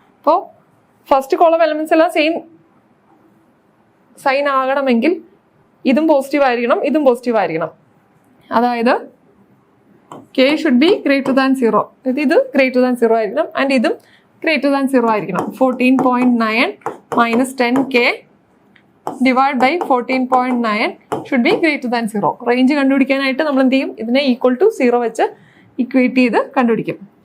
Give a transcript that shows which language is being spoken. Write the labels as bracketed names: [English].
[Malayalam] അപ്പോൾ first column elements എല്ലാം same sign ആകണമെങ്കിൽ ഇതും പോസിറ്റീവ് ആയിരിക്കണം, ഇതും പോസിറ്റീവ് ആയിരിക്കണം. [English] അതായത് K should be greater than 0. [Malayalam] ഇത് greater than 0 ആയിരിക്കണം ആൻഡ് ഇതും greater than 0 ആയിരിക്കണം. [English] 14.9 minus 10K divide by 14.9 should be greater than 0. [Malayalam] Range കണ്ടുപിടിക്കാനായിട്ട് നമ്മൾ എന്ത് ചെയ്യും? ഇതിനെ ഈക്വൽ ടു 0 വെച്ച് ഇക്വേറ്റ് ചെയ്ത് കണ്ടുപിടിക്കും.